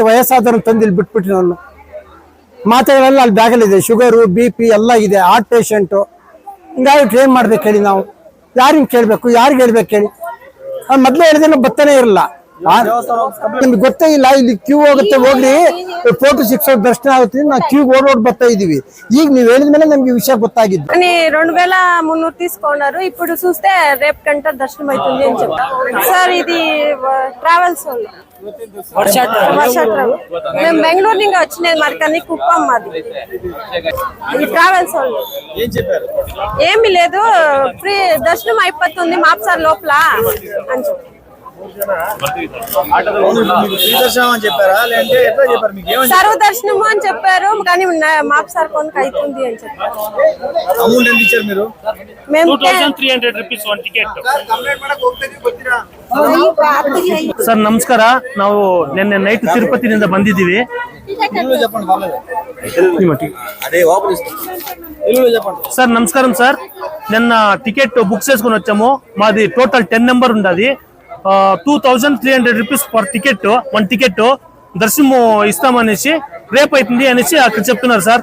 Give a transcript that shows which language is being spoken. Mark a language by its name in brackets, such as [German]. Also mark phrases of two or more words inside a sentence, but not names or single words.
[Kannada] ವಯಸ್ಸಾದವ್ರನ್ನ ತಂದು ಇಲ್ಲಿ ಬಿಟ್ಬಿಟ್ಟು ನಾನು ಮಾತೆಗಳೆಲ್ಲ ಅಲ್ಲಿ ಬ್ಯಾಗಲ್ಲಿದೆ, ಶುಗರು BP ಎಲ್ಲ ಇದೆ, [English] heart patient. [Kannada] ಹಿಂಗಾಗಿ ಏನ್ ಮಾಡ್ಬೇಕು ಹೇಳಿ? ನಾವು ಯಾರಿಗ್ ಕೇಳ್ಬೇಕು? ಯಾರಿಗೆ ಹೇಳ್ಬೇಕು ಹೇಳಿ? ಮೊದ್ಲೇ ಹೇಳಿದ್ರೆ ಬರ್ತಾನೆ ಇರಲ್ಲ. ನಿಮ್ಗೆ ಗೊತ್ತೇ ಇಲ್ಲ, ಇಲ್ಲಿ ಕ್ಯೂ ಹೋಗುತ್ತೆ, ಹೋಗ್ಲಿ ಫೋಟೋ ಸಿಕ್ಸೋದು ದರ್ಶನ ಆಗುತ್ತೆ, ನಾವು ಕ್ಯೂ ಓಡೋಡ್ ಬರ್ತಾ ಇದೀವಿ. ಈಗ ನೀವ್ ಹೇಳಿದ್ಮೇಲೆ ನಮ್ಗೆ ವಿಷಯ ಗೊತ್ತಾಗಿದ್ದು. [Telugu] 2300 తీసుకున్నారు. ఇప్పుడు చూస్తే రేపు గంట దర్శనం అవుతుంది అని చెప్పారు సార్. ఇది ట్రావెల్స్ వాళ్ళు వర్ష ట్రావెల్. మేము బెంగళూరు నుంచి వచ్చినది, మరి కానీ కుప్పం మాది. ఈ ట్రావెల్స్ వాళ్ళు ఏమీ లేదు, ఫ్రీ దర్శనం అయిపోతుంది మాప్సార్ లోపల అని చెప్పారు. సర్వ దర్శనము అని చెప్పారు, కానీ మాప్సార్ కొనుక అవుతుంది అని చెప్పారు. మేము [English] 2300 rupees one ticket. [Kannada] ಸರ್ ನಮಸ್ಕಾರ, ನಾವು ನಿನ್ನೆ ನೈಟ್ ತಿರುಪತಿನಿಂದ ಬಂದಿದ್ದೀವಿ. [Telugu] సార్ నమస్కారం సార్. నిన్న టికెట్ బుక్ చేసుకుని వచ్చాము. మాది టోటల్ 10 నెంబర్ ఉన్నది. [English] 2300 rupees per ticket, one ticket. [Telugu] దర్శనం ఇస్తామనేసి రేపు అవుతుంది అనేసి అక్కడ చెప్తున్నారు సార్.